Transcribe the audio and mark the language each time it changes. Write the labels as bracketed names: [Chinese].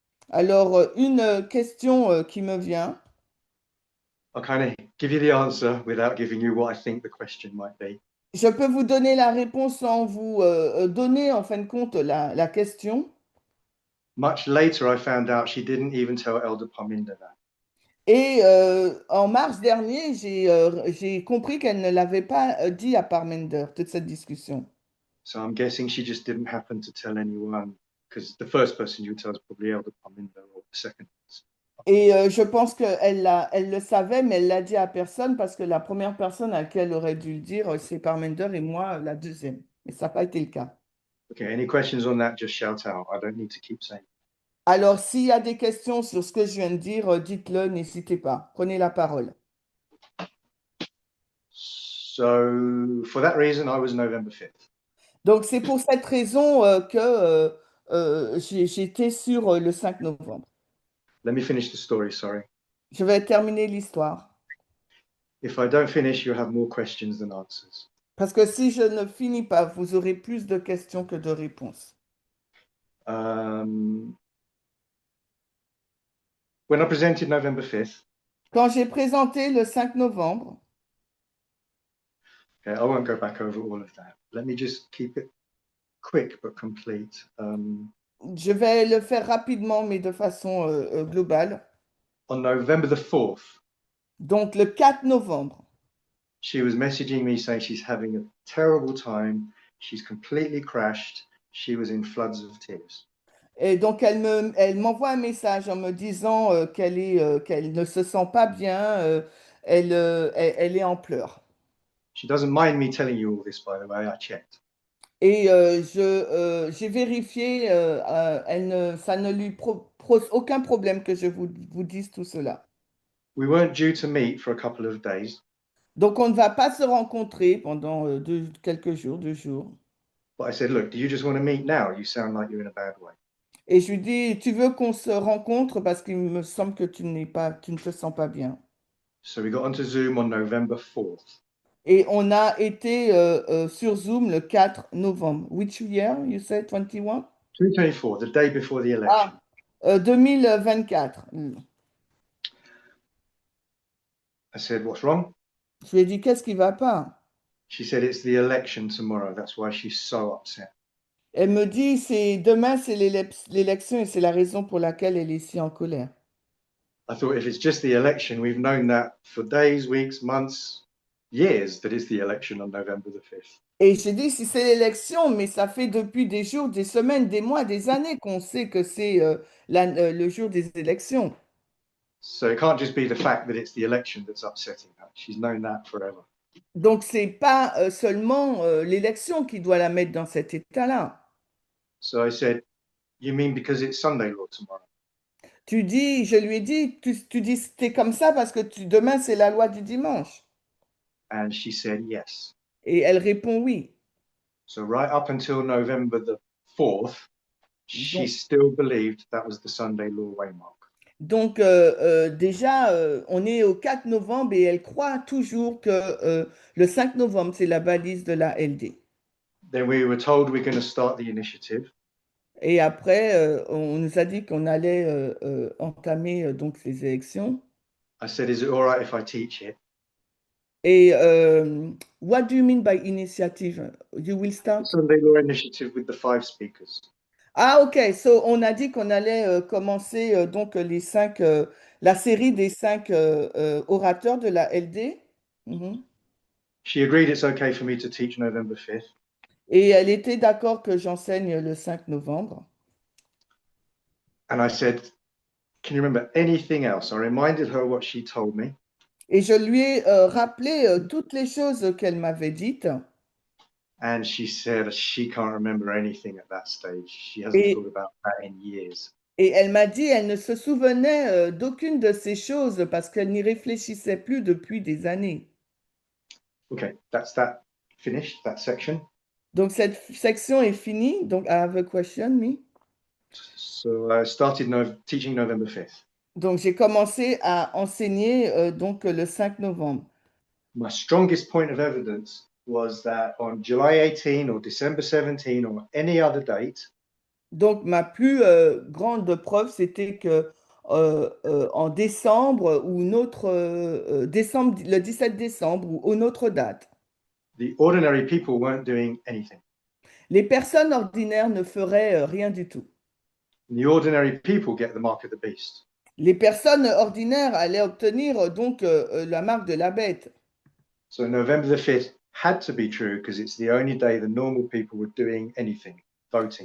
[French] Alors, une question qui me vient. [English] I'll kind of give you the answer without giving you what I think the question might be. [French] Je peux vous donner la réponse sans vous donner en fin de compte la question. [English] Much later, I found out she didn't even tell Elder Parminder that. [French] Et en mars dernier, j'ai compris qu'elle ne l'avait pas dit à Parmender, toute cette discussion. [English] So I'm guessing she just didn't happen to tell anyone, because the first person you would tell is probably Elder Parminder, or the second person. [French] Et je pense elle le savait, mais elle l'a dit à personne parce que la première personne à qui elle aurait dû le dire, c'est Parmender et moi, la deuxième. Mais ça n'a pas été le cas. [English] Okay, any questions on that, just shout out. I don't need to keep saying. [French] Alors, s'il y a des questions sur ce que je viens de dire, dites-le, n'hésitez pas. Prenez la parole. [English] So for that reason, I was November 5th. [French] Donc, c'est pour cette raison que j'étais sur le 5 novembre. [English] Let me finish the story, sorry. [French] Je vais terminer l'histoire. [English] If I don't finish, you'll have more questions than answers. [French] Parce que si je ne finis pas, vous aurez plus de questions que de réponses. [English] When I presented November 5th, [French] Quand j'ai présenté le 5 novembre, [English] okay, I won't go back over all of that. Let me just keep it quick but complete. [French] je vais le faire rapidement, mais de façon globale. [English] On November the 4th, [French] Donc, le 4 novembre, [English] she was messaging me saying she's having a terrible time. She's completely crashed. She was in floods of tears. [French] et donc elle m'envoie un message en me disant qu'elle ne se sent pas bien, elle est en pleurs. [English] She doesn't mind me telling you all this, by the way. I checked. [French] Et j'ai vérifié, ça ne lui pose aucun problème que je vous dise tout cela. [English] We weren't due to meet for a couple of days, [French] Donc, on ne va pas se rencontrer pendant quelques jours, 2 jours. [English] but I said, look, do you just want to meet now? You sound like you're in a bad way. [French] Et je lui dis, tu veux qu'on se rencontre parce qu'il me semble que tu ne te sens pas bien. [English] So we got onto Zoom on November 4th. [French] Et on a été sur Zoom le 4 novembre. [English] Which year, you said 21? 2024, the day before the election. 2024. I said, what's wrong? [French] Je lui ai dit, qu'est-ce qui ne va pas? [English] She said, it's the election tomorrow. That's why she's so upset. [French] Elle me dit, demain, c'est l'élection et c'est la raison pour laquelle elle est si en colère. [English] I thought if it's just the election, we've known that for days, weeks, months, years that it's the election on November the 5th. [French] Et j'ai dit, si c'est l'élection, mais ça fait depuis des jours, des semaines, des mois, des années qu'on sait que c'est le jour des élections. [English] So it can't just be the fact that it's the election that's upsetting her. She's known that forever. [French] Donc, c'est pas seulement l'élection qui doit la mettre dans cet état-là. [English] So I said, you mean because it's Sunday law tomorrow? [French] Je lui ai dit, tu dis t'es comme ça parce que demain c'est la loi du dimanche. [English] And she said yes. [French] Et elle répond oui. [English] So right up until November the 4th, she [French] Donc, [English] still believed that was the Sunday law waymark. [French] donc, déjà, on est au 4 novembre et elle croit toujours que le 5 novembre, c'est la balise de la LD. [English] Then we were told we're going to start the initiative. [French] Et après, on nous a dit qu'on allait entamer donc ces élections. [English] I said, is it all right if I teach it? [French] Et [English] what do you mean by initiative? You will The start? Sunday law initiative with the 5 speakers. Ah, ok. So, [French] on a dit qu'on allait commencer donc la série des 5 orateurs de la LD. Mhm. [English] She agreed it's okay for me to teach November 5th. [French] Et elle était d'accord que j'enseigne le 5 novembre. [English] And I said, can you remember anything else? I reminded her what she told me. [French] Et je lui ai rappelé toutes les choses qu'elle m'avait dites. [English] And she said she can't remember anything at that stage. She hasn't [French] Et, [English] thought about that in years. [French] et elle m'a dit elle ne se souvenait d'aucune de ces choses parce qu'elle n'y réfléchissait plus depuis des années. [English] Okay, that's that finished, that section. [French] Donc cette section est finie. Donc, [English] I have a question, me. So I started teaching November 5th. [French] Donc j'ai commencé à enseigner donc le 5 novembre. [English] My strongest point of evidence was that on July 18 or December 17 or any other date, [French] Donc ma plus grande preuve, c'était que en décembre ou une autre décembre, le 17 décembre ou une autre date, [English] the ordinary people weren't doing anything. [French] les personnes ordinaires ne feraient rien du tout. [English] The ordinary people get the mark of the beast. [French] Les personnes ordinaires allaient obtenir donc la marque de la bête. [English] So November the 5th had to be true because it's the only day the normal people were doing anything, voting.